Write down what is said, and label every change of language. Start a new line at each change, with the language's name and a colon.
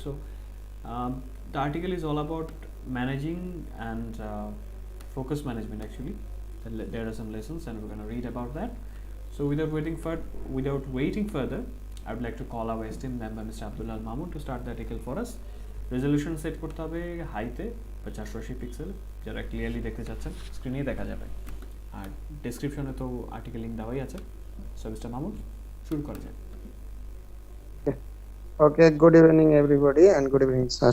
English: So, the article is all about managing and focus management. Actually, there are some lessons, and we're going to read about that. So, without waiting further, I would like to call our esteemed member, Mr. Abdullah Mahmoud, to start the article for us.
Bangla: Resolution set করতে হবে হাইতে 580 pixel, যারা clearly দেখতে চাচ্ছেন স্ক্রিনেই দেখা যাবে, আর ডেসক্রিপশনে তো আর্টিকেল লিংক দেওয়াই আছে। সো মিস্টার মাহমুদ, শুরু করা যাক।
English: Okay, good evening everybody, and good evening sir.